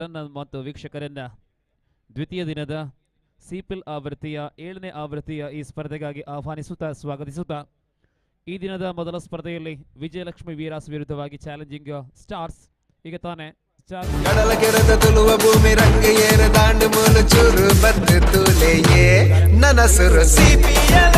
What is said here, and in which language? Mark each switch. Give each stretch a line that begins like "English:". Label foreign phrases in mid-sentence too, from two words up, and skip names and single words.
Kannada: ಮತ್ತು ವೀಕ್ಷಕರನ್ನ ದ್ವಿತೀಯ ದಿನದ ಸಿಪಿಲ್ ಆವೃತ್ತಿಯ 7ನೇ ಆವೃತ್ತಿಯ ಈ ಸ್ಪರ್ಧೆಗಾಗಿ ಆಹ್ವಾನಿಸುತ್ತಾ ಸ್ವಾಗತಿಸುತ್ತಾ ಈ ದಿನದ ಮೊದಲ ಸ್ಪರ್ಧೆಯಲ್ಲಿ ವಿಜಯಲಕ್ಷ್ಮಿ ವೀರಾಸ್ ವಿರುದ್ಧವಾಗಿ ಚಾಲೆಂಜಿಂಗ್ ಸ್ಟಾರ್ಸ್ ಈಗ ತಾನೇ
Tulu: ಕಡಲಗೆರೆದ ತುಳುವ ಭೂಮಿ ರಂಗ ಏರ ದಾಂಡು ಮೂಲು ಚೂರು ಬದ್ದು ತೂಲೆಯೇ ನನ್ನ ಸುರು ಸಿಪಿಎಲ್